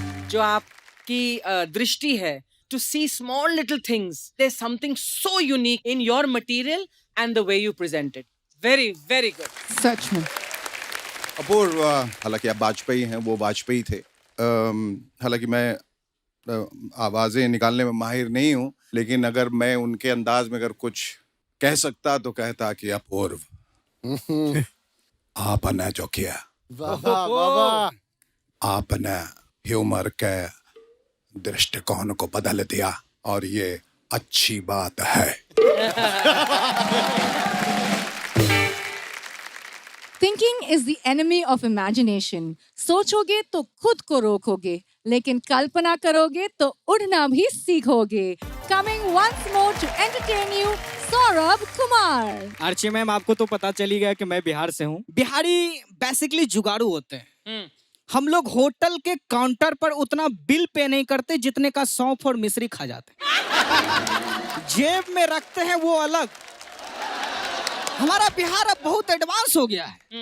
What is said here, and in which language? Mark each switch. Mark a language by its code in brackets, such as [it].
[hi] जो आपकी दृष्टि है [en] to see small little things, there's something so unique in your material and the way you present it. Very, very good. [hi] सच में। अपूर्व, हालांकि आप वाजपेयी हैं, वो वाजपेयी थे। हालांकि मैं आवाजें निकालने में माहिर नहीं हूं, लेकिन अगर मैं उनके अंदाज में अगर कुछ कह सकता तो कहता कि अपूर्व आपने जो किया, आपने ह्यूमर के दृष्टिकोण को बदल दिया और ये अच्छी बात है। [en] Thinking is the enemy of imagination. [hi] सोचोगे तो खुद को रोकोगे, लेकिन कल्पना करोगे तो उड़ना भी सीखोगे। [en] Coming once more to entertain you, Saurabh Kumar. [hi] Archie ma'am, आपको तो पता चली गया कि मैं बिहार से हूँ। बिहारी बेसिकली जुगाड़ू होते हैं। हम लोग होटल के काउंटर पर उतना बिल पे नहीं करते जितने का सौंफ और मिश्री खा जाते हैं। जेब में रखते हैं वो अलग। हमारा बिहार अब बहुत एडवांस हो गया है।